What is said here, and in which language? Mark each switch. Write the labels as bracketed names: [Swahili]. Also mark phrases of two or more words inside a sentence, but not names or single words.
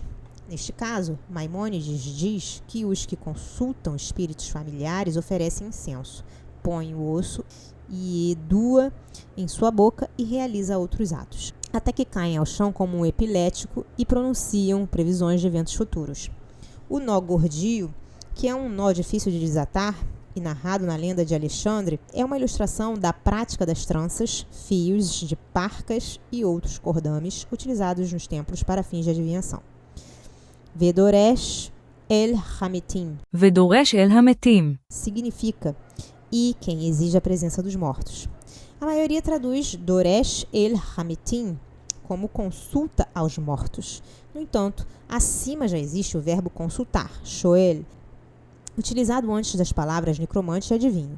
[Portuguese] Neste caso, Maimônides diz que os que consultam espíritos familiares oferecem incenso, põem o osso e Edua em sua boca e realiza outros atos, até que caem ao chão como um epilético e pronunciam previsões de eventos futuros. O nó gordio, que é um nó difícil de desatar e narrado na lenda de Alexandre, é uma ilustração da prática das tranças, fios de parcas e outros cordames utilizados nos templos para fins de adivinhação. [Hebrew] ודורש אל המתים. ודורש אל המתים. [Portuguese] Significa e quem exige a presença dos mortos. A maioria traduz [Hebrew] דורש אל המתים [Portuguese] como consulta aos mortos. No entanto, acima já existe o verbo consultar, shoel, utilizado antes das palavras necromante e adivinho.